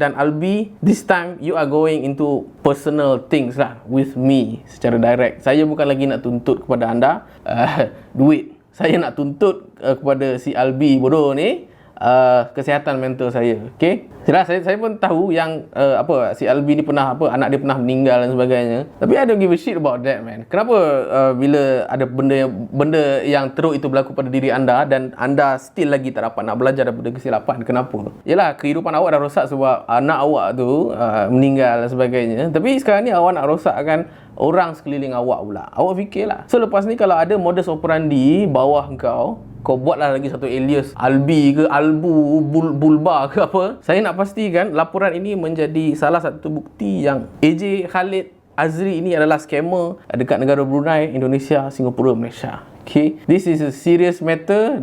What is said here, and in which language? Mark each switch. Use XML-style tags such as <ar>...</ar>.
<en>Dan Albi, this time you are going into personal things lah with me</en> <ms>secara</ms> <en>direct.</en> <ms>Saya bukan lagi nak tuntut kepada anda duit. Saya nak tuntut kepada si Albi bodoh ni kesihatan mental saya. Okay, saya pun tahu yang si Albi ni pernah anak dia pernah meninggal dan sebagainya.</ms> <en>Tapi I don't give a shit about that, man.</en> <ms>Kenapa bila ada benda yang teruk itu berlaku pada diri anda dan anda still lagi tak dapat nak belajar daripada kesilapan? Kenapa? Yalah, kehidupan awak dah rosak sebab anak awak tu meninggal dan sebagainya. Tapi sekarang ni awak nak rosakkan orang sekeliling awak pula. Awak fikirlah. So lepas ni kalau ada modus operandi bawah kau buatlah lagi satu alias Albi ke Albu Bulba ke apa. Saya nak pastikan laporan ini menjadi salah satu bukti yang AJ Khalid Azri ini adalah scammer dekat negara Brunei, Indonesia, Singapura, Malaysia.</ms> <en>Okay, this is a serious matter.</en>